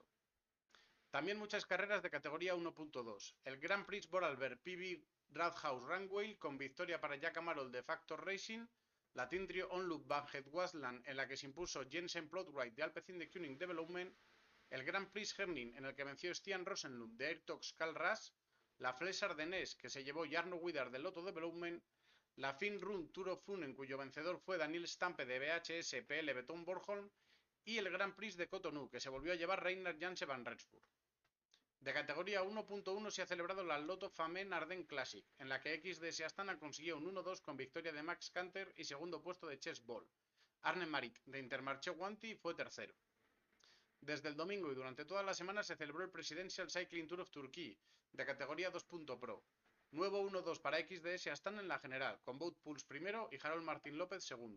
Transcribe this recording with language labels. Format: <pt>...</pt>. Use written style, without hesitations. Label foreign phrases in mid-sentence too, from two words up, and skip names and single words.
<es>También muchas carreras de categoría 1.2. El Grand Prix Vorarlberg PB Radhaus Runway, con victoria para Jack Amarol, de Factor Racing, la Tintrio Onlook Van Het Wasland, en la que se impuso Jensen Plotright, de Alpecin de Kuning Development, el Grand Prix Herning, en el que venció Stian Rosenlund, de Airtox Cal Ras, la Flèche Ardennes, que se llevó Jarno Widar, de Lotto Development, la Fin Run Tour of Fun, en cuyo vencedor fue Daniel Stampe, de BHS PL Beton Bornholm, y el Grand Prix de Cotonou, que se volvió a llevar Reinhard Janse van Rensburg. De categoría 1.1 se ha celebrado la Lotto Famenne Ardennes Classic, en la que XDS Astana consiguió un 1-2 con victoria de Max Canter y segundo puesto de Chess Ball. Arne Maric, de Intermarché Wanty, fue tercero. Desde el domingo y durante toda la semana se celebró el Presidential Cycling Tour of Turkey, de categoría 2.pro. Nuevo 1-2 para XDS Astana en la general, con Wout Puls primero y Harold Martín López segundo.</es>